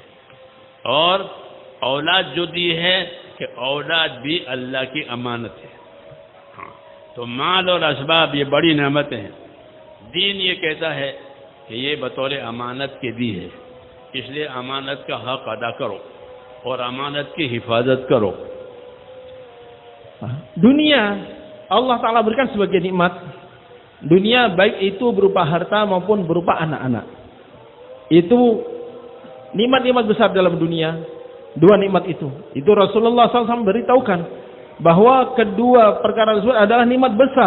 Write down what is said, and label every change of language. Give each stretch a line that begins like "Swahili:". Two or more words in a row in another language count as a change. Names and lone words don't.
Hindi: और औलाद जो दी है कि औलाद भी अल्लाह की अमानत है. हाँ, तो माल और असबाब ये बड़ी नेमतें हैं. दीन ये कहता है कि ये बतौर अमानत के दी है, इसलिए अमानत का हक अदा करो और अमानत की हिफाजत करो.
Indonesian: Dunia Allah Ta'ala berikan sebagai nikmat. Dunia baik itu berupa harta maupun berupa anak-anak. Itu nikmat-nikmat besar dalam dunia. Dua nikmat itu Rasulullah SAW beritahukan bahwa kedua perkara tersebut adalah nikmat besar.